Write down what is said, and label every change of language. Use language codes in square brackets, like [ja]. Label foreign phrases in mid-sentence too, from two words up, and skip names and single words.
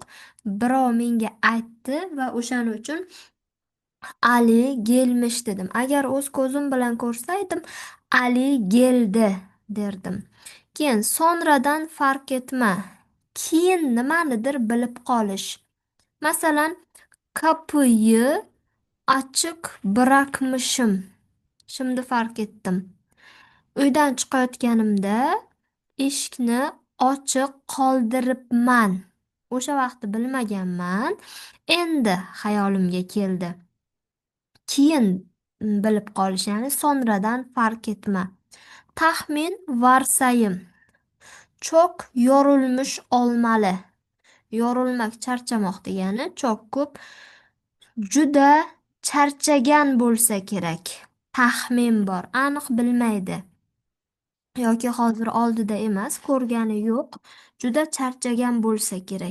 [uz] Birov menga aytdi va o'shaning uchun Ali gelmish dedim. Agar o'z ko'zim bilan ko'rsaydim, Ali [tr] geldi derdim. [uz] Keyin [tr] sonradan farq etma. [uz] Keyin nimanidir bilib qolish. Masalan, [tr] kapıyı açık bırakmışım. Şimdi fark etdim. [uz] Uydan chiqayotganimda eshikni ochiq qoldiribman. O'sha vaqtda bilmaganman. Endi xayolimga keldi. Keyin bilib qolish, ya'ni [tr] sonradan fark etma. [uz] Taxmin varsayim. [tr] Çok yorilmish olmalı. [uz] Yorilmak charchamoq degani, çok ko'p juda charchagan bo'lsa kerak. Taxmin bor, aniq bilmaydi. Yoki hozir oldida emas, ko'rgani yo'q, juda charchagan bo'lsa kerak.